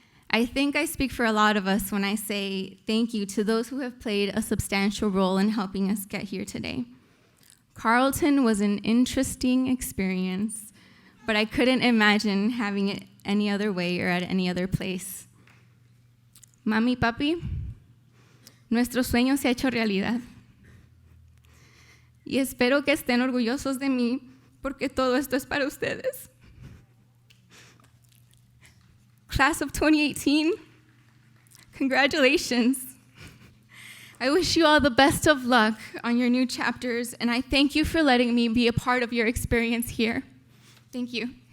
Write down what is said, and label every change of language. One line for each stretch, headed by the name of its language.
English: I think I speak for a lot of us when I say thank you to those who have played a substantial role in helping us get here today. Carleton was an interesting experience, but I couldn't imagine having it any other way or at any other place.
Spanish: Mami, papi, nuestro sueño se ha hecho realidad. Y espero que estén orgullosos de mí porque todo esto es para ustedes.
English: Class of 2018, congratulations. I wish you all the best of luck on your new chapters, and I thank you for letting me be a part of your experience here. Thank you.